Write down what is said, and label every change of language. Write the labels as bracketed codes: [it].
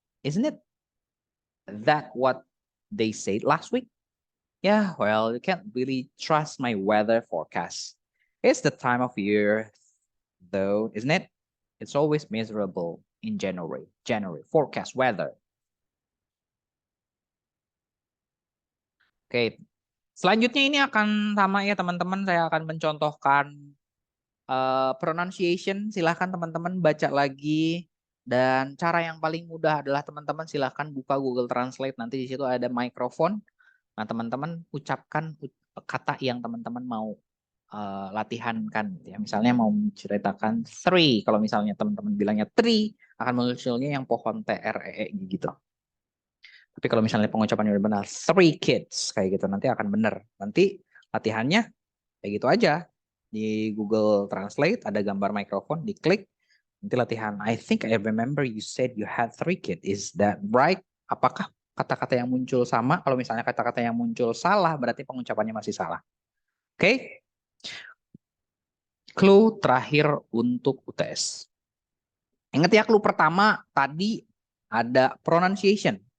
[en] Isn't it that what they said last week? Yeah, well, you can't really trust my weather forecast. It's the time of year, though, isn't it? It's always miserable in January. January forecast weather. [id] Oke, selanjutnya ini akan sama ya teman-teman. Saya akan mencontohkan pronunciation. Silahkan teman-teman baca lagi. Dan cara yang paling mudah adalah teman-teman silahkan buka Google Translate. Nanti di situ ada mikrofon. Nah, teman-teman ucapkan kata yang teman-teman mau latihankan. Ya. Misalnya mau menceritakan three. Kalau misalnya teman-teman bilangnya three, akan munculnya yang pohon TREE gitu. Tapi kalau misalnya pengucapannya udah benar, [en] three kids, [id] kayak gitu, nanti akan benar. Nanti latihannya kayak gitu aja. Di Google Translate ada gambar mikrofon, diklik, nanti latihan. [en] I think I remember you said you had three kids. Is that right? [id] Apakah kata-kata yang muncul sama? Kalau misalnya kata-kata yang muncul salah, berarti pengucapannya masih salah. Oke? Okay? Clue terakhir untuk UTS. Ingat ya, clue pertama tadi ada pronunciation.